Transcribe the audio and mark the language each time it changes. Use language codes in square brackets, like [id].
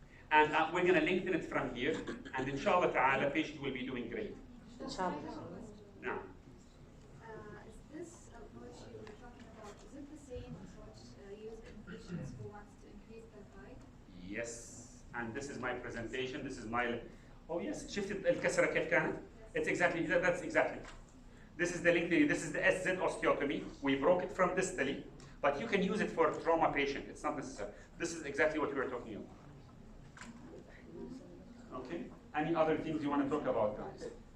[en] And we're going to lengthen it from here, and inshallah ta'ala, patient will be doing great. Inshallah. Now. Is this approach you were talking about, is it the same approach used in patients who wants to increase their height? Yes, and this is my presentation. This is my. Oh yes, [ar] شفت الكسرة كيف كانت? [en] It's exactly that's exactly. This is the lengthening. This is the SZ osteotomy. We broke it from distally, but you can use it for trauma patient. It's not necessary. This is exactly what we were talking about. Okay. Any other things you want to talk about, guys?